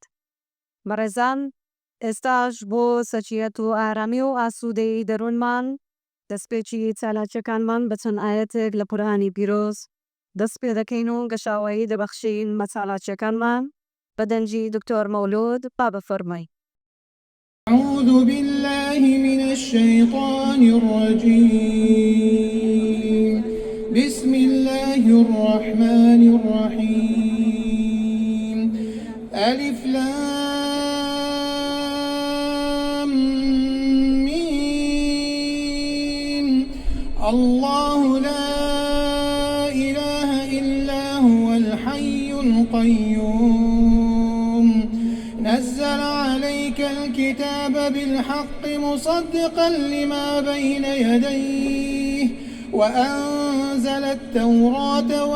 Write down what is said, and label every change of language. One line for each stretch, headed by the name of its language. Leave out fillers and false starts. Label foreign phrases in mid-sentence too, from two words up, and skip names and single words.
Central Kurdish: بەڕێزان، ئێستاش بۆ سەرچیەت و ئارامی و ئاسوودەی دەروونمان دەستپێکی چالاکیەکانمان بە چەند ئاەتێک لە قورئانی پیرۆز دەست پێ دەکەین و گەشاوایی دەبەخشین بە چالاکیەکانمان بە دەنجی دکتۆر مەولود با بفەرمای.
Arabic: أعوذ بالله من الشيطان الرجيم بسم الله الرحمن الرحيم ألف لام ميم الله لا إله إلا هو الحي القيوم نزل عليك الكتاب بالحق مصدقا لما بين يديه وأنزل التوراة